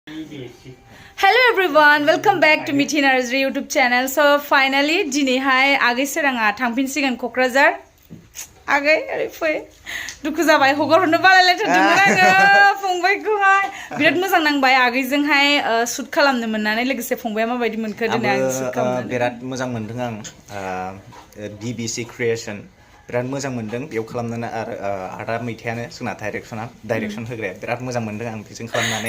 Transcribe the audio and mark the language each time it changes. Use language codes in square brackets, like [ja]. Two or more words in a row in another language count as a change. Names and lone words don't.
[en] Hello everyone, welcome back to Mithi Narzary YouTube channel. So finally, [brx] Dini hai Agwi Swrang थांफिनसिगोन क'क्राझार. आगै ओरै फै दुखु जाबाय हगारहरनो बालायलायथारदोंमोन आङो फंबायखौहाय बिराद मोजां नांबाय आगैजोंहाय शुट खालामनो मोननानै लोगोसे फंबाया माबायदि मोनखो दिनै आं शुट खालामनानै बिराद मोजां मोनदों आं BBC क्रिएशन बिराद मोजां मोनदों बेयाव खालामनानै आरो आदा मैथायानो जोंना डाइरेक्शन होग्राया बिराद मोजां मोनदों आं बेजों खालामनानै